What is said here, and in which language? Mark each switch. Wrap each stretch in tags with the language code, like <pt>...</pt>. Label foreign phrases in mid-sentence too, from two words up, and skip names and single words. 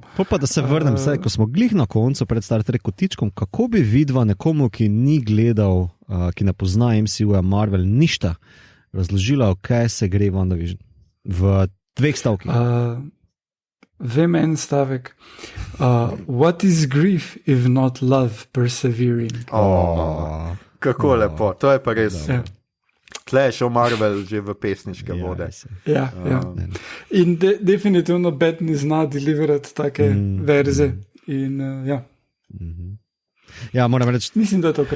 <sl>Pa da se vrnem, ko smo glih na koncu pred Star Trek kotičkom, kako bi vidva nekomu, ki ni gledal, ki ne pozna MCU-ja, Marvel, ništa razložila, kaj se gre WandaVision v 2 stavkih. Vem en stavek.</sl> <en>What is grief if not love persevering?</en> <sl>Kako lepo, to je pa res. Tle je šel Marvel že v pesniške vode. Ja. In definitivno Bettany zna deliverati take verze. Ja, moram reči, mislim, da je to kar.</sl>